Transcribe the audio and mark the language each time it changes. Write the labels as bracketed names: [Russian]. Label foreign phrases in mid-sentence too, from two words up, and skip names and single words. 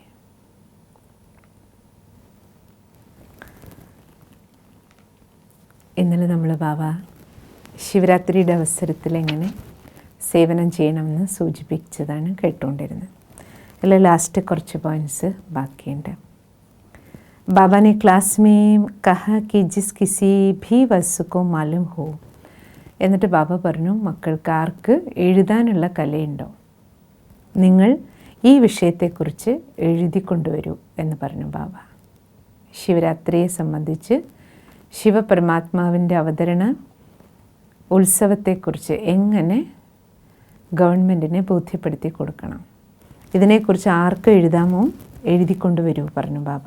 [Malayalam] ഇന്നലെ നമ്മൾ ബാബ ശിവരാത്രിയുടെ അവസരത്തിൽ എങ്ങനെ സേവനം ചെയ്യണമെന്ന് സൂചിപ്പിച്ചതാണ് കേട്ടുകൊണ്ടിരുന്നത്. അതിൽ ലാസ്റ്റ് കുറച്ച് പോയിൻറ്റ്സ് ബാക്കിയുണ്ട്. [Hindi] बाबा ने क्लास में कहा कि जिस किसी भी वस्तु को मालूम हो, [Malayalam] എന്നിട്ട് ബാബ പറഞ്ഞു, മക്കൾക്ക് ആർക്ക് എഴുതാനുള്ള കലയുണ്ടോ നിങ്ങൾ ഈ വിഷയത്തെക്കുറിച്ച് എഴുതിക്കൊണ്ടുവരൂ എന്ന് പറഞ്ഞു ബാബ. ശിവരാത്രിയെ സംബന്ധിച്ച് ശിവപരമാത്മാവിൻ്റെ അവതരണ ഉത്സവത്തെക്കുറിച്ച് എങ്ങനെ ഗവൺമെൻറ്റിനെ ബോധ്യപ്പെടുത്തി കൊടുക്കണം, ഇതിനെക്കുറിച്ച് ആർക്ക് എഴുതാമോ എഴുതിക്കൊണ്ടുവരൂ പറഞ്ഞു ബാബ.